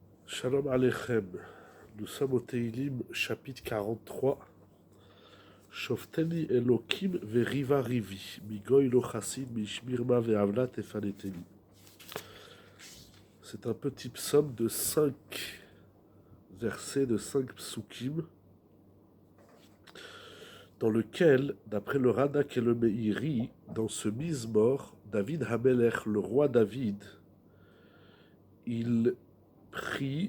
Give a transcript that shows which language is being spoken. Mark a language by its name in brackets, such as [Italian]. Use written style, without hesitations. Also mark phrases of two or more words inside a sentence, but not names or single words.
[Hebrew] שלום עליכם. [French] Nous sommes au Teilim, chapitre 43. [Hebrew] שפטני אלוקים וריבה ריבי, מגוי לא חסיד מאיש מרמה ועולה תפלטני. [French] C'est un petit psaume de 5 versets, de 5 psukim, dans lequel, d'après le Radak et le Meiri, dans ce Mizmor, David Hamelech, le roi David, il prie.